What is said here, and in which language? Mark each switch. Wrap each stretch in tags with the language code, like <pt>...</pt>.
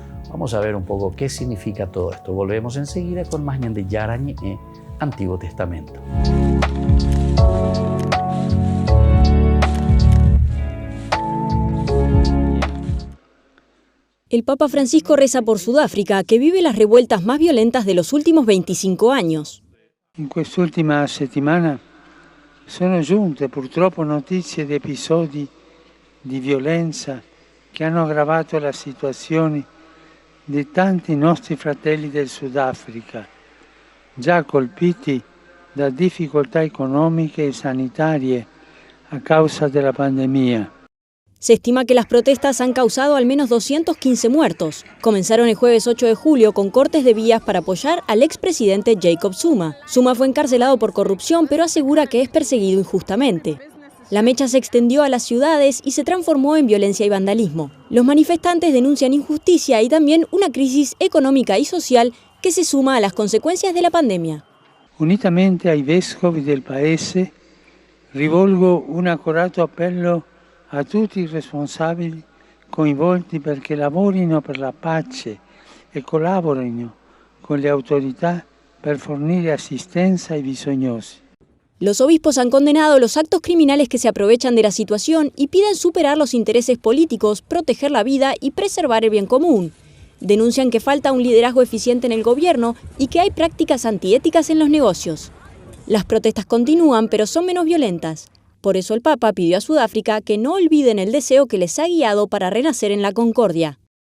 <es>Vamos a ver un poco qué significa todo esto. Volvemos enseguida con más Ñande Yarañe, Antiguo Testamento. El Papa Francisco reza por Sudáfrica, que vive las revueltas más violentas de los últimos 25 años.</es> <it>In quest'ultima settimana sono giunte purtroppo notizie di episodi di violenza che hanno aggravato la situazione di tanti nostri fratelli del Sudafrica, già colpiti da difficoltà economiche e sanitarie a causa della pandemia.</it> <es>Se estima que las protestas han causado al menos 215 muertos. Comenzaron el jueves 8 de julio con cortes de vías para apoyar al expresidente Jacob Zuma. Zuma fue encarcelado por corrupción, pero asegura que es perseguido injustamente. La mecha se extendió a las ciudades y se transformó en violencia y vandalismo. Los manifestantes denuncian injusticia y también una crisis económica y social que se suma a las consecuencias de la pandemia.</es> <it>Unitamente ai vescovi del paese, rivolgo un accorato appello a tutti i responsabili coinvolti perché lavorino per la pace e collaborino con le autorità per fornire assistenza ai bisognosi.</it> <es>Los obispos han condenado los actos criminales que se aprovechan de la situación y piden superar los intereses políticos, proteger la vida y preservar el bien común. Denuncian que falta un liderazgo eficiente en el gobierno y que hay prácticas antiéticas en los negocios. Las protestas continúan, pero son menos violentas. Por eso el Papa pidió a Sudáfrica que no olviden el deseo que les ha guiado para renacer en la concordia.</es>